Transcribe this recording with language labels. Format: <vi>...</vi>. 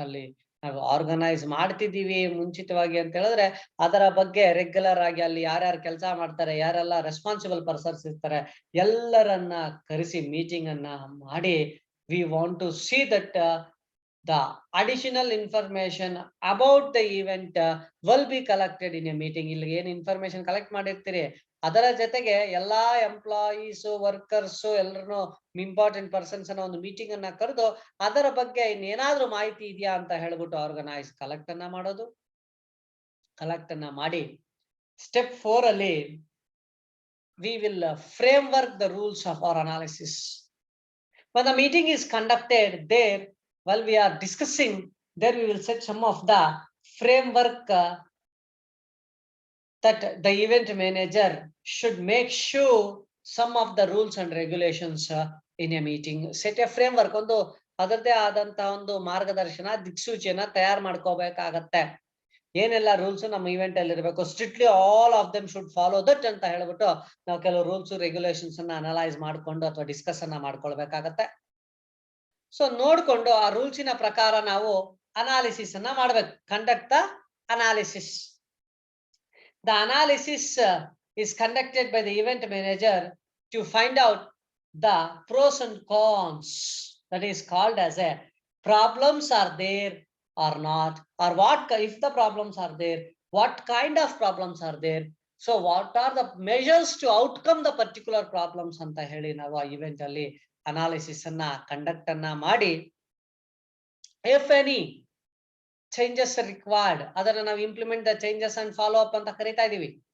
<kn>ಅಲ್ಲಿ ನಾವು ಆರ್ಗನೈಸ್ ಮಾಡ್ತಿದ್ದೀವಿ ಮುಂಚಿತವಾಗಿ ಅಂತ ಹೇಳಿದ್ರೆ ಅದರ ಬಗ್ಗೆ ರೆಗ್ಯುಲರ್ ಆಗಿ ಅಲ್ಲಿ ಯಾರ್ಯಾರು ಕೆಲಸ ಮಾಡ್ತಾರೆ, ಯಾರೆಲ್ಲ ರೆಸ್ಪಾನ್ಸಿಬಲ್ ಪರ್ಸನ್ಸ್ ಇರ್ತಾರೆ ಎಲ್ಲರನ್ನ ಕರೆಸಿ ಮೀಟಿಂಗ್ ಅನ್ನ ಮಾಡಿ</kn> <en>we want to see that the additional information about the event will be collected in a meeting.</en> <kn>ಇಲ್ಲಿ ಏನು ಇನ್ಫಾರ್ಮೇಶನ್ ಕಲೆಕ್ಟ್ ಮಾಡಿರ್ತೀರಿ ಅದರ ಜೊತೆಗೆ ಎಲ್ಲಾ ಎಂಪ್ಲಾಯೀಸ್ ವರ್ಕರ್ಸ್ ಎಲ್ಲರನ್ನು ಇಂಪಾರ್ಟೆಂಟ್ ಪರ್ಸನ್ಸ್ ಅನ್ನ ಒಂದು ಮೀಟಿಂಗ್ ಅನ್ನ ಕರೆದು ಅದರ ಬಗ್ಗೆ ಇನ್ನೇನಾದ್ರೂ ಮಾಹಿತಿ ಇದೆಯಾ ಅಂತ ಹೇಳ್ಬಿಟ್ಟು ಆರ್ಗನೈಸ್ ಕಲೆಕ್ಟ್ ಅನ್ನ ಮಾಡೋದು. ಕಲೆಕ್ಟ್ ಅನ್ನ ಮಾಡಿ ಸ್ಟೆಪ್ 4 ಅಲ್ಲಿ</kn> <en>we will framework the rules of our analysis. When the meeting is conducted there, while we are discussing, there we will set some of the framework that the event manager should make sure some of the rules and regulations in a meeting. Set a framework.</en> <kn>ಒಂದು ಅದರದೇ ಆದಂತಹ ಒಂದು ಮಾರ್ಗದರ್ಶನ ದಿಕ್ಸೂಚಿಯನ್ನ ತಯಾರು ಮಾಡ್ಕೋಬೇಕಾಗತ್ತೆ. ಏನೆಲ್ಲ rules ನಮ್ಮ event ಅಲ್ಲಿ ಇರಬೇಕು,</kn> <en>strictly all of them should follow that</en> <kn>ಅಂತ ಹೇಳ್ಬಿಟ್ಟು ನಾವು ಕೆಲವು ರೂಲ್ಸ್ ರೆಗ್ಯುಲೇಷನ್ಸ್ ಅನ್ನ ಅನಲೈಸ್ ಮಾಡ್ಕೊಂಡು ಅಥವಾ ಡಿಸ್ಕಸ್ ಅನ್ನ ಮಾಡ್ಕೊಳ್ಬೇಕಾಗತ್ತೆ. ಸೊ ನೋಡ್ಕೊಂಡು ಆ ರೂಲ್ಸಿನ ಪ್ರಕಾರ ನಾವು ಅನಾಲಿಸಿಸ್ ಅನ್ನ ಮಾಡ್ಬೇಕು.</kn> <en>Conduct the analysis. The analysis is conducted by the event manager to find out the pros and cons. That is called as a problems are there or not, or what if the problems are there, what kind of problems are there, so what are the measures to outcome the particular problems</en> <kn>ಅಂತ ಹೇಳಿ ನಾವು ಆ event ಅಲ್ಲಿ analysis ಅನ್ನ conduct ಅನ್ನ ಮಾಡಿ</kn> <en>if any changes are required</en> <kn>ಅದನ್ನ ನಾವು</kn> <en>implement the changes and follow up</en> <kn>ಅಂತ ಕರೀತಾ ಇದೀವಿ.</kn>